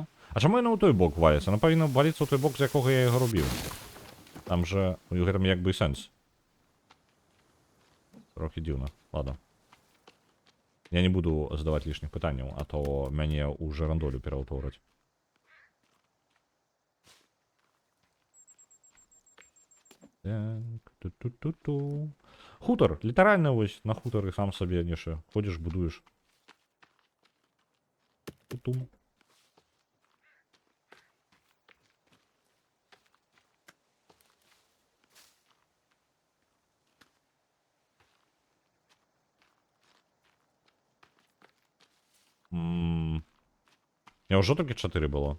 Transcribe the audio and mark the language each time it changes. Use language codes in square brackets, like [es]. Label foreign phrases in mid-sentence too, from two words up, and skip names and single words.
[be] А чаму яно ў той бок валіцца? Яно павінна валіцца ў той бок, з якога я яго рубіў. Там жа у гэтым як бы сэнс. Трохі дзіўна. Ладно. Я не буду задаваць лішніх пытанняў, а то мяне ў жарандолю пераўтвораць. Так, ту-ту-ту-ту. Хутар, літаральна вось на хутары сам сабе нешта. Ходзіш, будуеш. Ту-тум. Я ўжо толькі 4 было.